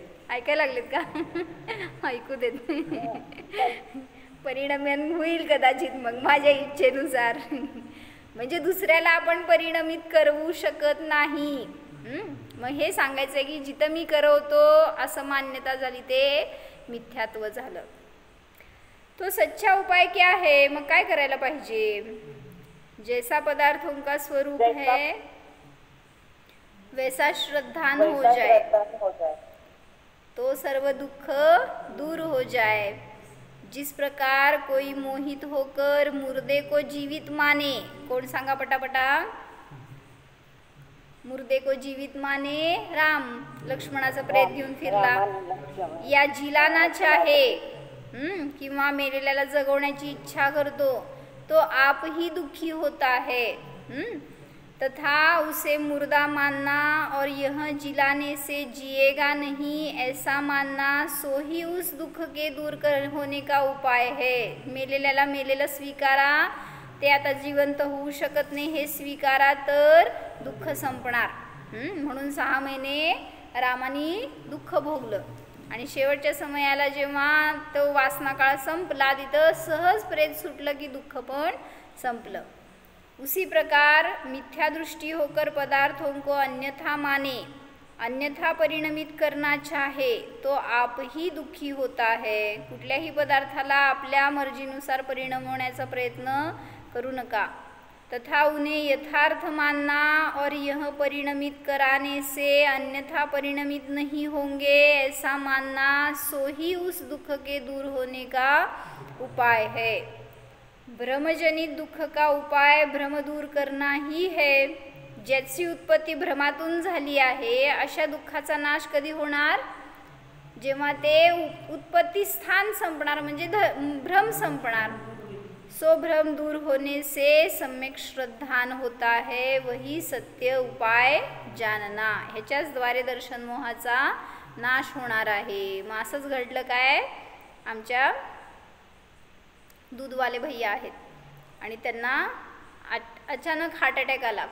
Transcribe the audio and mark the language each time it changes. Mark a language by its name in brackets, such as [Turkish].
[Marathi] ऐकायला लागलेत का? ऐकू देत. परिणमन होईल कदाचित मग माझ्या इच्छेनुसार. म्हणजे दुसऱ्याला आपण परिणमित करवू शकत नाही. मग हे सांगायचं आहे की जिथं मी करवतो असं मान्यता झाली ते मिथ्यात्व झालं. [Hindi] तो सच्चा उपाय क्या है? [Marathi] मग काय करायला पाहिजे? [Hindi] जैसा पदार्थों का स्वरूप है वैसा श्रद्धान हो जाए, तो सर्व दुख दूर हो जाए. जिस प्रकार कोई मोहित होकर मुर्दे को जीवित माने, [Marathi] कोण सांगा पटापटा? [Hindi] मुर्दे को जीवित माने [Marathi] राम, लक्ष्मणाचा प्रेत घेऊन फिरला. [Hindi] या जिलाना चाहे, [Marathi] किंवा मेलेल्याला जगवण्याची इच्छा करतो, [Hindi] तो आप ही दुखी होता है. तथा उसे मुर्दा मानना और यह जिलाने से जिएगा नहीं ऐसा मानना, सो ही उस दुख के दूर होने का उपाय है. [Marathi] मेलेल्याला मेलेलं स्वीकारा, ते आता जिवंत होऊ शकत नाही हे स्वीकारा, तर दुःख संपणार. म्हणून 6 महिने रामानी दुःख भोगलं, आणि शेवटच्या समयाला जेव्हा तो वासना काळ संपला, तिथं सहज प्रेत सुटलं की दुःख पण संपलं. [Hindi] उसी प्रकार मिथ्या दृष्टि होकर पदार्थों को अन्यथा माने, अन्यथा परिणमित करना चाहे, तो आप ही दुःखी होता है. [Marathi] कुठल्याही पदार्थाला आपल्या मर्जीनुसार परिणमवण्याचा प्रयत्न करू नका. [Hindi] तथा उन्हें यथार्थ मानना और यह परिणमित कराने से अन्यथा परिणमित नहीं होंगे ऐसा मानना, सो ही उस दुख के दूर होने का उपाय है. भ्रमजनित दुःख का उपाय भ्रम दूर करना ही है. [Marathi] ज्याची उत्पत्ती भ्रमातून झाली आहे अशा दुःखाचा नाश कधी होणार? जेव्हा ते उत्पत्ती स्थान संपणार, म्हणजे भ्रम संपणार. [Hindi] सो भ्रम दूर होने से सम्यक श्रद्धान होता है, वही सत्य उपाय जानना. [Marathi] ह्याच्याच द्वारे दर्शन मोहाचा नाश होणार आहे. मग असंच घडलं काय, आमच्या दूधवाले भैया आहेत आणि त्यांना अचानक हार्ट अटॅक आला.